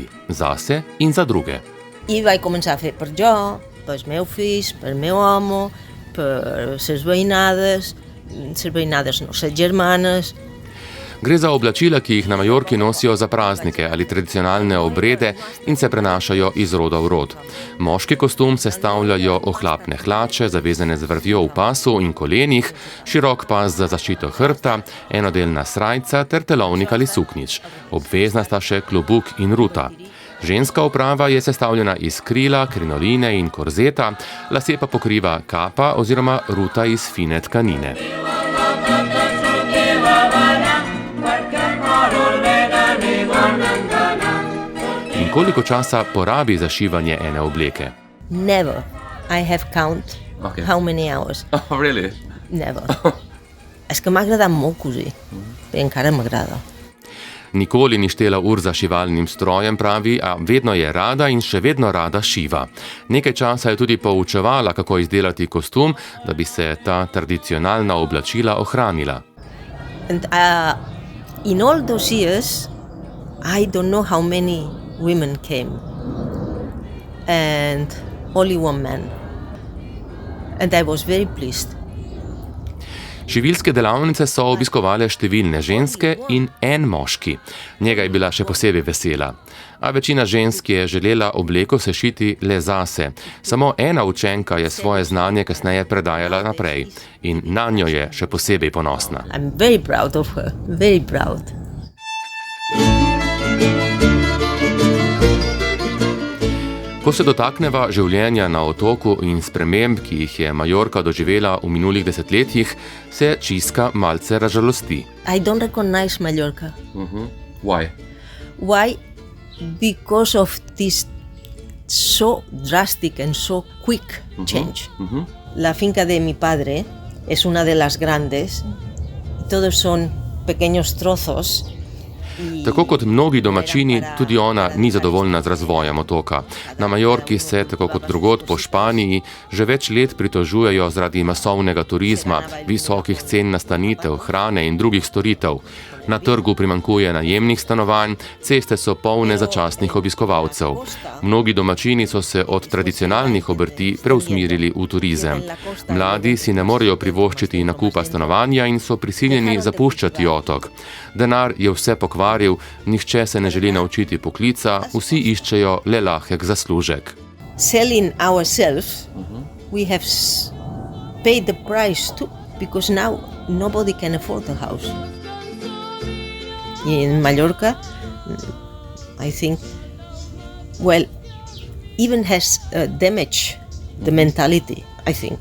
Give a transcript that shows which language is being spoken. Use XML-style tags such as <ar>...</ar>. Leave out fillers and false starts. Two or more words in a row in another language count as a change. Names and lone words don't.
<sl>Zase in za druge.</sl> <ca>I vaig començar a fer per jo, pels meus fills, pel meu home, per les veïnades no, les germanes.</ca> <sl>Gre za oblačila, ki jih na Majorki nosijo za praznike ali tradicionalne obrede in se prenašajo iz roda v rod. Moški kostum sestavljajo ohlapne hlače, zavezane z vrvjo v pasu in kolenih, širok pas za zaščito hrbta, enodelna srajca ter telovnik ali suknjič. Obvezna sta še klobuk in ruta. Ženska oprava je sestavljena iz krila, krinoline in korzeta, lase pa pokriva kapa oziroma ruta iz fine tkanine. In koliko časa porabi za šivanje ene obleke?</sl> <en>Never. I have count how many hours. Oh, really? Never.</en> <ca>És que m'ha agradat molt cosir. I encara m'agrada.</ca> <sl>Nikoli ni štela ur za šivalnim strojem, pravi, a vedno je rada in še vedno rada šiva. Nekaj časa je tudi poučevala, kako izdelati kostum, da bi se ta tradicionalna oblačila ohranila.</sl> <en>And in all those years, I don't know how many women came. And only one man. And I was very pleased.</en> <sl>Šivilske delavnice so obiskovale številne ženske in en moški. Njega je bila še posebej vesela. A večina žensk je želela obleko sešiti le zase. Samo ena učenka je svoje znanje kasneje predajala naprej. In nanjo je še posebej ponosna.</sl> <en>I'm very proud of her. Very proud.</en> <sl>Ko Ko se dotakneva življenja na otoku in sprememb, ki jih je Majorka doživela v minulih desetletjih, se Čiska malce razžalosti.</sl> <en>I don't recognize Mallorca. Why? Why? Because of this so drastic and so quick change.</en> <es>La finca de mi padre es una de las grandes. Todos son pequeños trozos.</es> <sl>Tako kot mnogi domačini, tudi ona ni zadovoljna z razvojem otoka. Na Majorki se, tako kot drugod po Španiji, že več let pritožujejo zaradi masovnega turizma, visokih cen nastanitev, hrane in drugih storitev. Na trgu primanjkuje najemnih stanovanj, ceste so polne začasnih obiskovalcev. Mnogi domačini so se od tradicionalnih obrti preusmirili v turizem. Mladi si ne morejo privoščiti nakupa stanovanja in so prisiljeni zapuščati otok. Denar je vse pokvaril, nihče se ne želi naučiti poklica, vsi iščejo le lahek zaslužek.</sl> <en>Selling ourselves, we have paid the price too, because now nobody can afford the house. In Mallorca, I think, well, even has damaged the mentality, I think.</en>